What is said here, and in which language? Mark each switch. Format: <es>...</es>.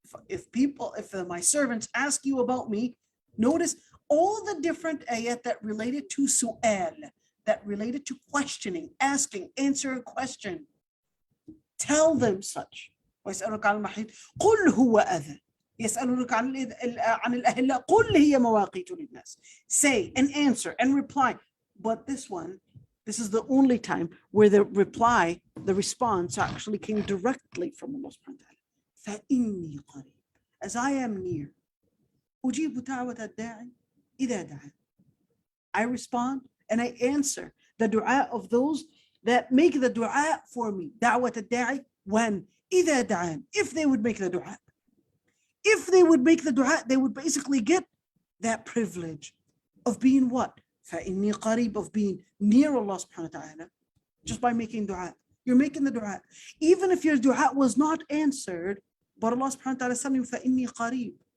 <en>If my servants ask you about me, notice all the different ayat that related to su'al, that related to questioning, asking, answer a question. Tell them such.</en> <ar>وَيَسْأَلُكَ عَنِ الْمَحِيضِ قُلْ هُوَ أَذًى. يسألونك عن الأهلة قل هي مواقيت للناس.</ar> <en>Say and answer and reply. But this is the only time where the reply, the response actually came directly from Allah subhanahu wa ta'ala.</en> <ar>فإني قريب.</ar> <en>As I am near.</en> <ar>أجيب دعوة الداعي إذا دعان.</ar> <en>I respond and I answer the dua of those that make the dua for me.</en> <ar>دعوة الداعي when إذا دعان.</ar> <en>If they would make the dua. If they would make the dua, they would basically get that privilege of being what?</en> <ar>فَإِنِّي قَرِيب,</ar> <en>of being near Allah subhanahu wa ta'ala, just by making dua. You're making the dua. Even if your dua was not answered, but Allah subhanahu wa ta'ala is telling you,</en> <ar>فَإِنِّي قَرِيب.</ar>